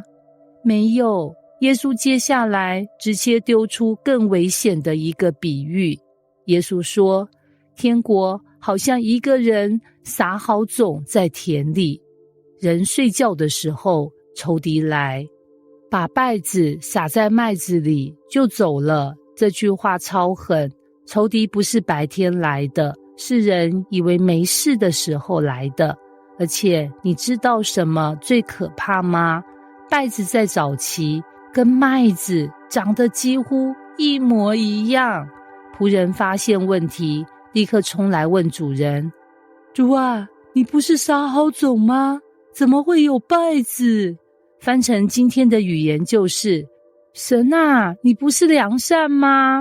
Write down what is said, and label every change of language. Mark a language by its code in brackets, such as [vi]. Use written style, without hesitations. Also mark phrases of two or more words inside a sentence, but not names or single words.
[zh] 沒有，耶穌接下來直接丟出更危險的一個比喻。耶穌說，天國好像一個人撒好種在田裡，人睡覺的時候，仇敵來，把稗子撒在麥子裡就走了。這句話超狠，仇敵不是白天來的，是人以為沒事的時候來的。而且你知道什麼最可怕嗎？稗子在早期跟麥子長得幾乎一模一樣。僕人發現問題，立刻衝來問主人，主啊，你不是撒好種嗎？怎麼會有稗子？翻成今天的語言就是，神啊，你不是良善嗎？